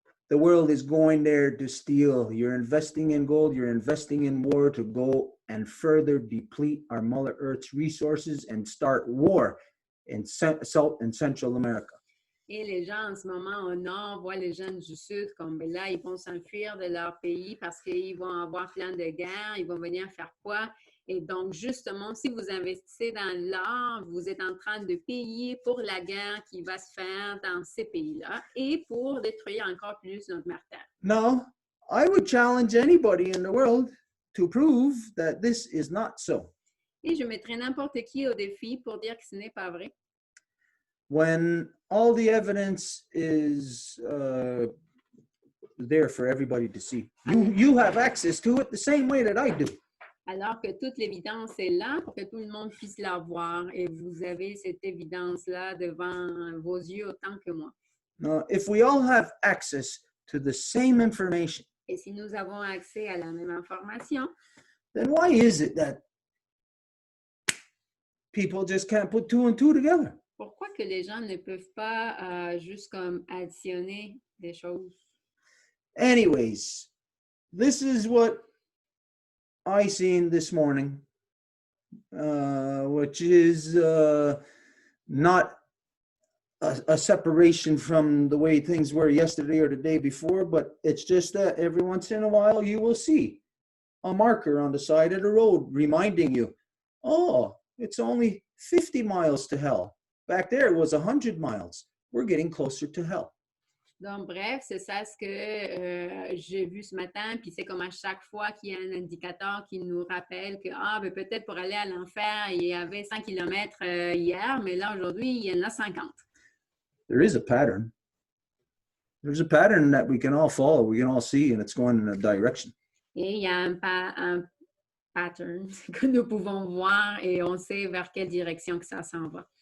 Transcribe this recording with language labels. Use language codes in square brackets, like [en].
[en] The world is going there to steal. You're investing in gold, you're investing in war to go and further deplete our Mother Earth's resources and start war in South and Central America. [fr] Et les gens en ce moment au nord voient les gens du sud comme ben là, ils vont s'enfuir de leur pays parce qu'ils vont avoir plein de guerres, ils vont venir faire quoi? Et donc, justement, si vous investissez dans l'or, vous êtes en train de payer pour la guerre qui va se faire dans ces pays-là et pour détruire encore plus notre mère terre. [en] No, I would challenge anybody in the world to prove that this is not so. [fr] Et je mettrai n'importe qui au défi pour dire que ce n'est pas vrai. [en] When all the evidence is there for everybody to see, you have access to it the same way that I do. [fr] Alors que toute l'évidence est là pour que tout le monde puisse la voir et vous avez cette évidence-là devant vos yeux autant que moi. [en] Now, if we all have access to the same information, [fr] Et si nous avons accès à la même information, [en] then why is it that people just can't put two and two together? [fr] pourquoi que les gens ne peuvent pas juste comme additionner des choses? [en] Anyways, this is what I seen this morning, which is not a separation from the way things were yesterday or the day before, but it's just that every once in a while you will see a marker on the side of the road reminding you, oh, it's only 50 miles to hell. Back there it was 100 miles. We're getting closer to hell. [fr] Donc, bref, c'est ça ce que j'ai vu ce matin, puis c'est comme à chaque fois qu'il y a un indicateur qui nous rappelle que, ben, peut-être pour aller à l'enfer, il y avait 100 km hier, mais là, aujourd'hui, il y en a 50. [en] There is a pattern. There's a pattern that we can all follow, we can all see, and it's going in a direction. [fr] Et il y a un pattern que nous pouvons voir et on sait vers quelle direction que ça s'en va.